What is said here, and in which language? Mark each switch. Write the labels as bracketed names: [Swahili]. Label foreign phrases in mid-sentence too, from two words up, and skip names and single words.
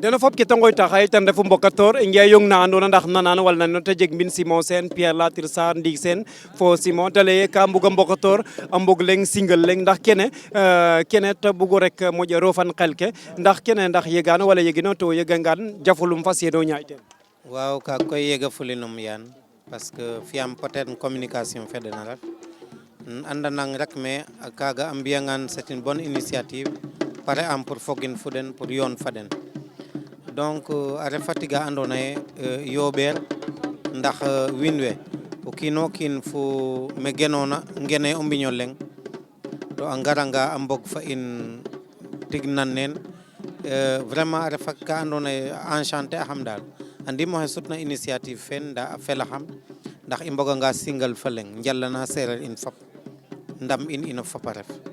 [Serer] dena fop ke tangoy taxay ten refu mbokator nge yong na andona ndax nanan wal na no te jeg mbin Simon Sène Pierre Latir Sarr Ndig Sène fo Simon te leye ka mbuga mbokator a mbog leng single leng ndax kene te bugu rek moƴo rofan xel ke ndax kene ndax yegano wala yegino to yegangan jafulum fas yeno ñaay ten waaw ka koy yega fulinum yaan [French] parce que [Serer] fiyam [French] peut-être communication [Serer] fedena ref andanang rek mais kaga a mbiyangan [French] c'est une bonne initiative [Serer] pare am pour fogin fuden pour yoon faden donc a refa tiga andona ye yooɓeer ndax wiin we o kiino kiin fo me genona ngene o mbiño leng to a ngaranga a mbog fa in tig nan neen vraiment a refa ka andona ye enchanté axam daal andim oxe sutna initiative fen nda a felaxam ndax i mboganga single fa leng njalana sereer in fop ndam in ino fop a ref